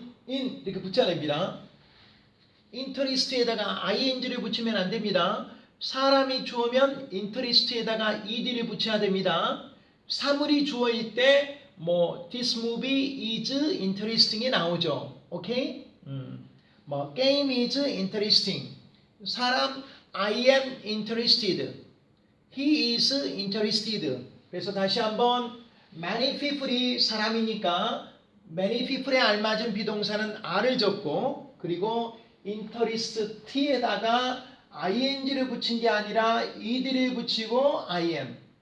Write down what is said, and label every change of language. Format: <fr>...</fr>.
<ko>in 이렇게 붙여야 됩니다. interest에다가 ing를 붙이면 안 됩니다. 사람이 주어면 interest에다가 ed를 붙여야 됩니다. 사물이 주어일 때 뭐</ko> <en>this movie is interesting</en> <ko>이 나오죠. 오케이? 뭐</ko> <en>game is interesting.</en> <ko>사람</ko> <en>I am interested. He is interested.</en> <ko>그래서 다시 한번 many people이 사람이니까 many people에 알맞은 비동사는 are를 적고 그리고 interest에다가 ing를 붙인 게 아니라 ed를 붙이고 I am.</ko>